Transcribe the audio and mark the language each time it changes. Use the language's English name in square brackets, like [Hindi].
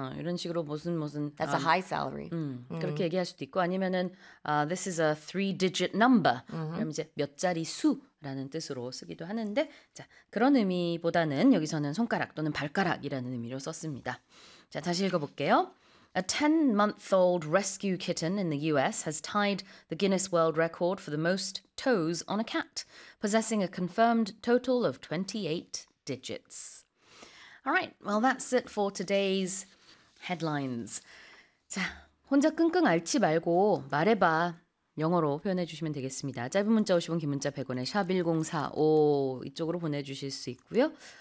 [Korean] 이런 식으로 무슨 무슨 [English] That's a high salary. [Korean] 그렇게 얘기할 수도 있고 아니면은 this is a three-digit number. 그럼 이제 몇 자리 수 라는 뜻으로 쓰기도 하는데 자, 그런 의미보다는 여기서는 손가락 또는 발가락이라는 의미로 썼습니다. 자, 다시 읽어볼게요. [English] A 10-month-old rescue kitten in the U.S. has tied the Guinness World Record for the most toes on a cat, possessing a confirmed total of 28 digits. All right, well, that's it for today's headlines. [Korean] 자, 혼자 끙끙 앓지 말고 말해봐. 영어로 표현해 주시면 되겠습니다. 짧은 문자 50원, 긴 문자 100원에 샵 1045 이쪽으로 보내주실 수 있고요.